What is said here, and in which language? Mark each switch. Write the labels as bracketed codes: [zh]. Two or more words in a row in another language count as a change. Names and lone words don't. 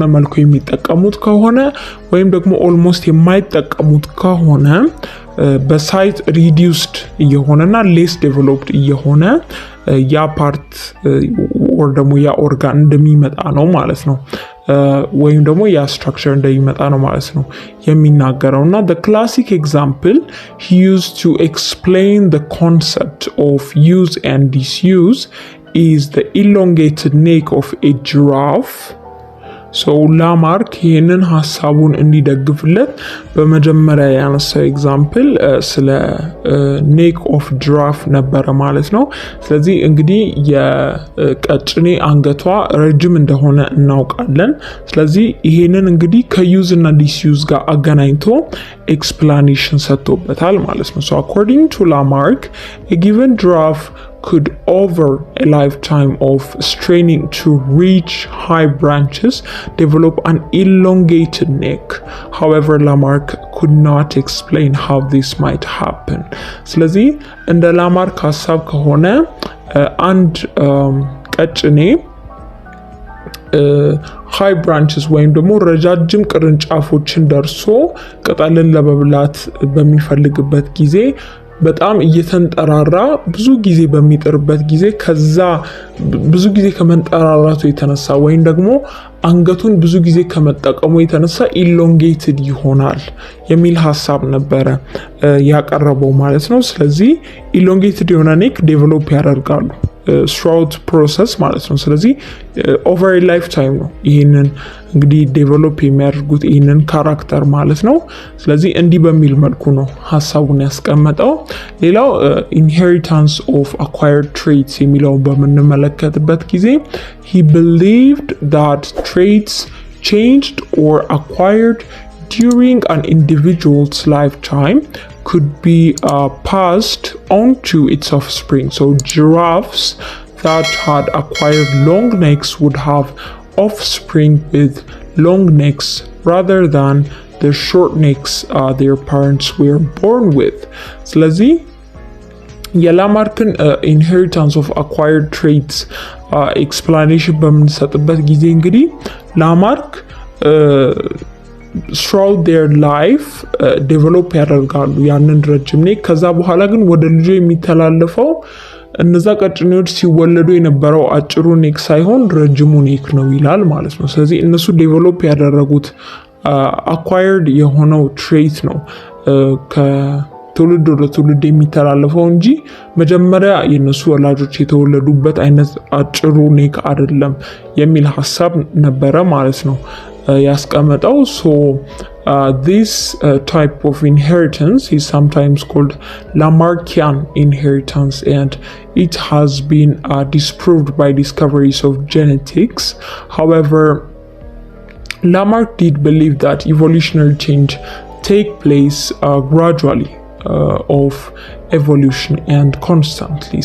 [am] መልኩ የሚጠቀሙት ከሆነ ወይም ደግሞ ኦልሞስት የማይጠቀሙት ከሆነ በሳይዝ ሪዲዩስድ እየሆነና [en] less developed [am] እየሆነ ያ [en] part or [am] ደግሞ ያ ኦርጋን እንደሚመጣ ነው ማለት ነው ወይም ደግሞ ያ ስትራክቸር እንደሚመጣ ነው ማለት ነው የሚናገረውና [en] the classic example he used to explain the concept of use and disuse is the elongated neck of a giraffe. [am] So ላማርክ ይህንን ሐሳቡን እንዲደግፍለት በመጀመሪያ ያነሳው ኤግዛምፕል ስለ [en] neck of giraffe [am] ነበረ ማለት ነው። ስለዚህ እንግዲህ የቀጭኔ አንገቷ ረጅም እንደሆነ እናውቃለን። ስለዚህ ይሄንን እንግዲህ ከዩዝ እና ዲስዩዝ ጋር አገናኝቶ ኤክስፕላኔሽን ሰጥቶበታል ማለት ነው። [en] So according to Lamarck, a given giraffe could over a lifetime of straining to reach high branches develop an elongated neck. However, Lamarck could not explain how this might happen. [am] ስለዚህ እንደ ላማርክ ሐሳብ ከሆነ አንድ ቀጭኔ [en] high branches [am] ወይም ደግሞ ረጃጅም ቅርንጫፎችን ደርሶ ቅጠልን ለመብላት በሚፈልግበት ጊዜ በጣም እየተንጠራራ ብዙ ጊዜ በሚጥርበት ጊዜ ከዛ ብዙ ጊዜ ከመንጠራራቱ የተነሳ ወይም ደግሞ አንገቱን ብዙ ጊዜ ከመጠቀሙ የተነሳ ኢሎንጌትድ ይሆናል የሚል ሐሳብ ነበረ ያቀረበው ማለት ነው። ስለዚህ ኢሎንጌትድ የሆነ ኔክ ዴቨሎፕ ያደርጋሉ [en] throughout process [am] ማለት ነው። ስለዚህ [en] over a [am] lifetime ነው ይሄንን እንግዲህ ዴቨሎፕ የሚያደርጉት ይሄንን ካራክተር ማለት ነው። ስለዚህ እንዲህ በሚል መልኩ ነው ሐሳቡን ያስቀመጠው። ሌላው [en] inheritance of acquired traits [am] የሚለውን በምንመለከትበት ጊዜ [en] he believed that traits changed or acquired during an individual's lifetime could be passed on to its offspring. So giraffes that had acquired long necks would have offspring with long necks rather than the short necks their parents were born with. [am] ስለዚህ የላማርክን [en] inheritance of acquired traits explanation [am] በምንሰጥበት ጊዜ እንግዲህ ላማርክ [en] throughout their life [am] ዴቨሎፕ ያደርጋሉ ያንን ረጅም ኔክ። ከዛ በኋላ ግን ወደ ልጆ የሚተላለፈው እነዛ ቀጭኔዎች ሲወለዱ የነበረው አጭሩ ኔክ ሳይሆን ረጅሙ ኔክ ነው ይላል ማለት ነው። ስለዚህ እነሱ ዴቨሎፕ ያደረጉት አኳየርድ የሆነው ትሬት ነው ከትውልድ ወደ ትውልድ የሚተላለፈው እንጂ መጀመሪያ የነሱ ወላጆች የተወለዱበት አይነት አጭሩ ኔክ አይደለም የሚል ሐሳብ ነበረ ማለት ነው ያስቀመጠው። [en] So this type of inheritance is sometimes called Lamarckian inheritance, and it has been disproved by discoveries of genetics. However, Lamarck did believe that evolutionary change take place gradually of evolution and constantly.